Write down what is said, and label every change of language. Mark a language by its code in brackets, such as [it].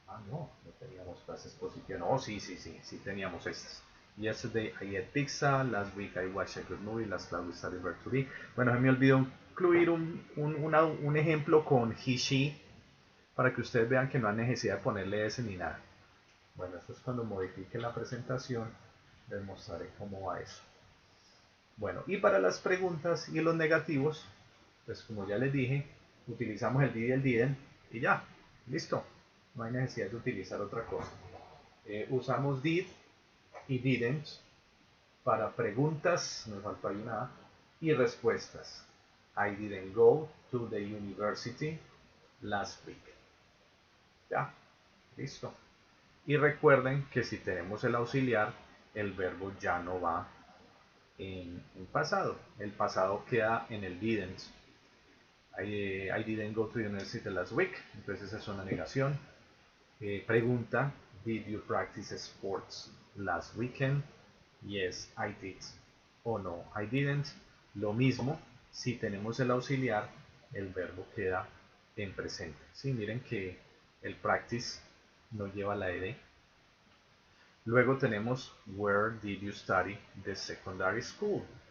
[es] No teníamos frases positivas. No, sí teníamos estas. [en] Yesterday I ate pizza, last week I watched a good movie, last class we studied verb to be. [es] Bueno, me olvidó incluir un ejemplo con he, she, para que ustedes vean que no hay necesidad de ponerle ese ni nada. Bueno, esto es cuando modifique la presentación, les mostraré cómo va eso. Bueno, y para las preguntas y los negativos, pues como ya les dije, utilizamos el did y el didn't y ya, listo. No hay necesidad de utilizar otra cosa. Usamos did y didn't para preguntas, me faltó ahí una A, y respuestas. [en] I didn't go to the university last week. [es] Ya, listo. Y recuerden que si tenemos el auxiliar, el verbo ya no va en pasado. El pasado queda en el didn't. [en] I didn't go to the university last week. [es] Entonces esa es una negación. Pregunta, [en] did you practice sports last weekend? Yes, I did. [es] O no, [en] I didn't. [es] Lo mismo, si tenemos el auxiliar, el verbo queda en presente. Sí, miren que el practice no lleva la ed. Luego tenemos [en] where did you study the secondary school?